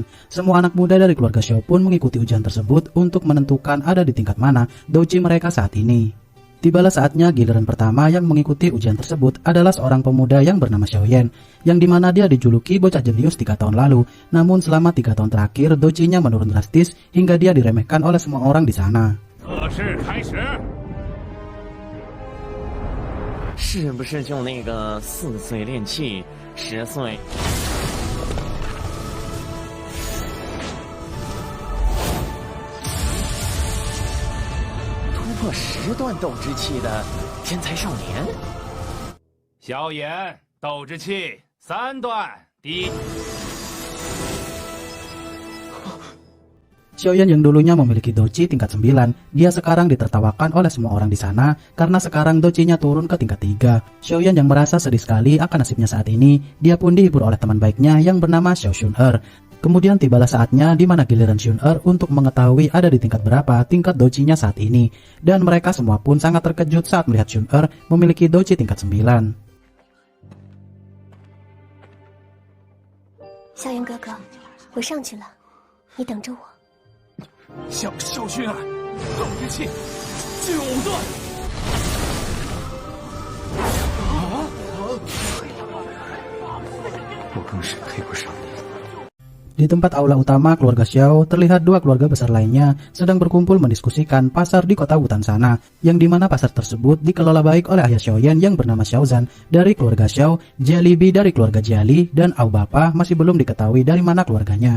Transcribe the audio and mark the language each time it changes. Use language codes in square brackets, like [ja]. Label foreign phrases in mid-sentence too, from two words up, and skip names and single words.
[id] Semua anak muda dari keluarga Xiao pun mengikuti ujian tersebut untuk menentukan ada di tingkat mana Doji mereka saat ini. Tibalah saatnya giliran pertama yang mengikuti ujian tersebut adalah seorang pemuda yang bernama Xiaoyan, yang dimana dia dijuluki bocah jenius 3 tahun lalu. Namun selama 3 tahun terakhir, dojinya menurun drastis hingga dia diremehkan oleh semua orang di sana. [zh] 是不是就那个4岁练气，10岁？破10段斗之气的天才少年，萧炎斗之气3段，第一。 [id] Xiaoyan yang dulunya memiliki doji tingkat 9, dia sekarang ditertawakan oleh semua orang di sana karena sekarang dojinya turun ke tingkat 3. Xiaoyan yang merasa sedih sekali akan nasibnya saat ini, dia pun dihibur oleh teman baiknya yang bernama Xiao Xun'er. Kemudian tibalah saatnya di mana giliran Xun'er untuk mengetahui ada di tingkat berapa tingkat dojinya saat ini. Dan mereka semua pun sangat terkejut saat melihat Xun'er memiliki doji tingkat 9. [zh] 萧炎哥哥，我上去了，你等着我。萧薰儿，斗之气9段。我更是配不上你。 [id] Di tempat aula utama keluarga Xiao, terlihat 2 keluarga besar lainnya sedang berkumpul mendiskusikan pasar di kota Wutan sana, yang dimana pasar tersebut dikelola baik oleh ayah Xiaoyan yang bernama Xiaozan dari keluarga Xiao, Jialibi dari keluarga Jiali, dan Aobapa masih belum diketahui dari mana keluarganya.